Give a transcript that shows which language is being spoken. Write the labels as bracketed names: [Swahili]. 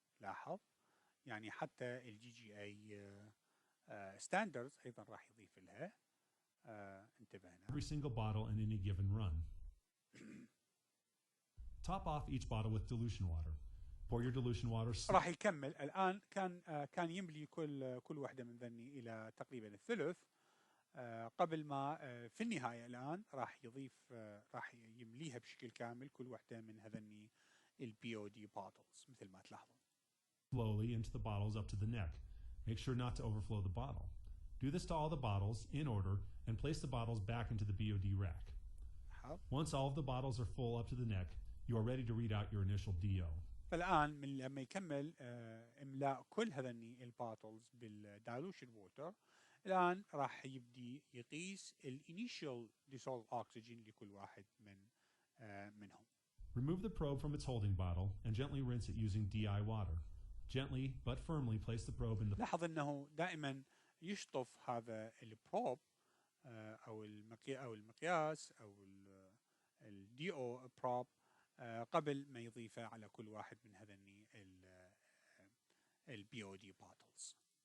[Arabic] لاحظ يعني حتى الجي جي اي ستاندردز ايضا راح يضيف لها. انتبه هنا. [English] Every single bottle in any given run. Top off each bottle with dilution water. Pour your dilution water. [Arabic] راح يكمل الآن. كان يملي كل وحدة من ذني إلى تقريبا الثلث قبل ما في النهاية الآن راح يمليها بشكل كامل كل وحدة من هذني ال BOD bottles مثل ما تلاحظون. [English] Slowly into the bottles up to the neck. Make sure not to overflow the bottle. Do this to all the bottles in order and place the bottles back into the BOD rack. Once all of the bottles are full up to the neck, you are ready to read out your initial DO. [Arabic] فالآن لما يكمل إملاء كل هذني الباتلز بالدايلوشن ووتر، الآن راح يبدي يقيس الانيشال dissolved oxygen لكل واحد منهم. [English] Remove the probe from its holding bottle and gently rinse it using DI water. Gently but firmly place the probe in the. [Arabic] لاحظ أنه دائما يشطف هذا البروب أو المقياس أو الDO probe قبل ما يضيفه على كل واحد من هذني ال BOD bottles.